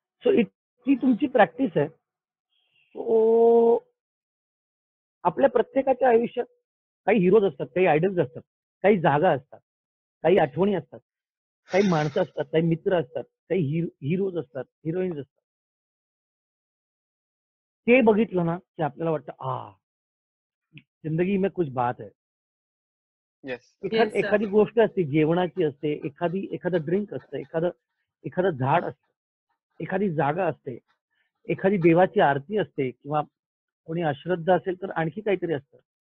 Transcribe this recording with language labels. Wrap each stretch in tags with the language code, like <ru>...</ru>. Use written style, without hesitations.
<mr>So ती तुमची practice आहे. सो आपल्या प्रत्येकाच्या आयुष्यात काही हिरोज असतात, काही आयडल्स असतात, काही जागा असतात, काही आठवणी असतात, काही माणसं असतात, काही मित्र असतात, काही हिरोज असतात, हिरोईन्स असतात. ते बघितलं ना की आपल्याला वाटतं</mr> <hi>जिंदगी में कुछ बात है.</hi> <en>Yes. Yes, sir.</en> <mr>एखादी गोष्ट असते, जेवणाची असते, एखादं ड्रिंक असतं, एखादं झाड असतं, एखादी जागा असते, एखादी देवाची आरती असते, किंवा कोणी अश्रद्धा असेल तर आणखी काहीतरी असतं.</mr>